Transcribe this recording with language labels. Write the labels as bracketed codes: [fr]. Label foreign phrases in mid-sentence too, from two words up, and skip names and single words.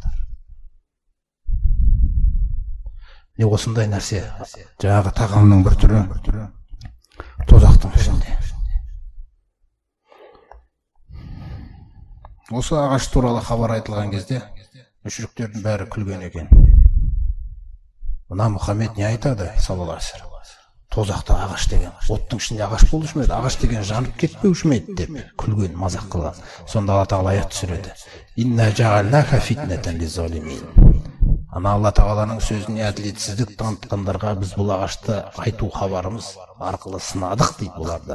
[kk] Не осындай нәрсе, жаңағы тағамның бір түрі, тозақтың ішінде. Осы ағаш туралы хабар айтылған кезде мүшриктердің бәрі күлген екен. Мына Мұхаммед не айтады, [ar] صلى الله عليه وسلم? [kk] Тозақта ағаш деген, оттың ішінде ағаш болушы ма еді, ағаш деген жанып кетпеуші ме еді деп күлген, мазақ қылған. Сонда Алла Тағала аят түсіреді. [ar] إنا جعلناها فتنة للظالمين. [kk] Ана Алла Тағаланың сөзіне әділетсіздік танытқандарға біз бұл ағашты айту хабарымыз арқылы сынадық дейді бұларды.